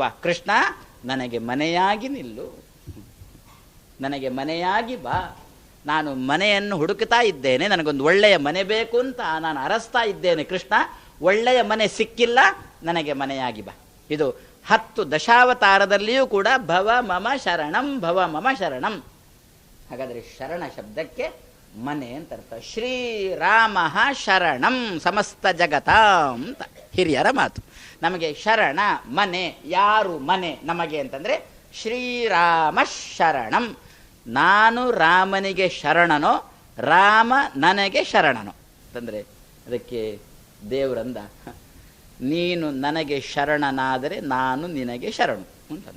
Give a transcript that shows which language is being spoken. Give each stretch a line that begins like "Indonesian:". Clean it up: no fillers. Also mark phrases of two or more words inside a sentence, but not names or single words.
Kannada: ಕೃಷ್ಣ ನನಗೆ ಮನೆಯಾಗಿ ನಿಲ್ಲು, ನನಗೆ ಮನೆಯಾಗಿ ಬಾ. ನಾನು ಮನೆಯನ್ನು ಹುಡುಕ್ತಾ ಇದ್ದೇನೆ, ನನಗೊಂದು ಒಳ್ಳೆಯ ಮನೆ ಬೇಕು ಅಂತ ನಾನು ಅರಸ್ತಾ ಇದ್ದೇನೆ. ಕೃಷ್ಣ ಒಳ್ಳೆಯ ಮನೆ ಸಿಕ್ಕಿಲ್ಲ, ನನಗೆ ಮನೆಯಾಗಿ ಬಾ. ಇದು 10 ದಶಾವತಾರದಲ್ಲಿಯೂ ಕೂಡ
Sanskrit: ಭವ ಮಮ ಶರಣಂ, ಭವ ಮಮ ಶರಣಂ.
Kannada: ಹಾಗಾದರೆ ಶರಣ ಶಬ್ದಕ್ಕೆ ಮನೆ ಅಂತ ಅರ್ಥ.
Sanskrit: ಶ್ರೀರಾಮ ಶರಣಂ ಸಮಸ್ತ ಜಗತಾಂ
Kannada: ಅಂತ ಹಿರಿಯರ ಮಾತು. ನಮಗೆ ಶರಣ ಮನೆ. ಯಾರು ಮನೆ ನಮಗೆ ಅಂತಂದರೆ
Sanskrit: ಶ್ರೀರಾಮ ಶರಣಂ.
Kannada: ನಾನು ರಾಮನಿಗೆ ಶರಣನೋ, ರಾಮ ನನಗೆ ಶರಣನೋ ಅಂತಂದರೆ ಅದಕ್ಕೆ ದೇವರಂದ, ನೀನು ನನಗೆ ಶರಣನಾದರೆ ನಾನು ನಿನಗೆ ಶರಣು ಅಂತಂದ.